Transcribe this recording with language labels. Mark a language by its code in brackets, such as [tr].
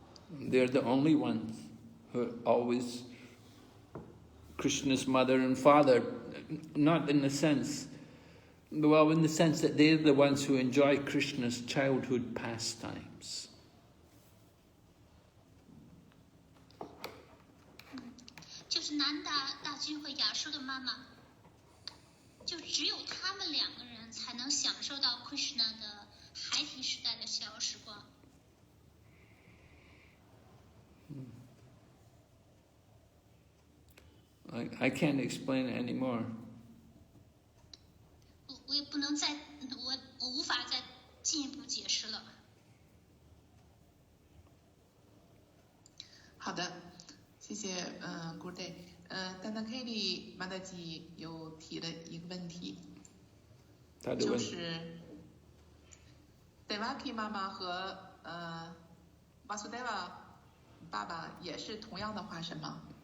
[en] They're the only ones who are always Krishna's mother and father, not in the sense, well, in the sense that they're the ones who enjoy Krishna's childhood pastimes. [zh] 就是南大君和亚收的妈妈，就只有他们两个人才能享受到 Krishna 的孩提时代的逍遥时光。 [en] I can't explain it anymore. [zh] 我也不能我无法再进一步解释了。好的，谢谢 [en] Good day。 [zh] 丹丹 Kelly 马达吉有提了一个问题，就是 Devaki 妈妈和Vasudeva 爸爸也是同样的化身吗？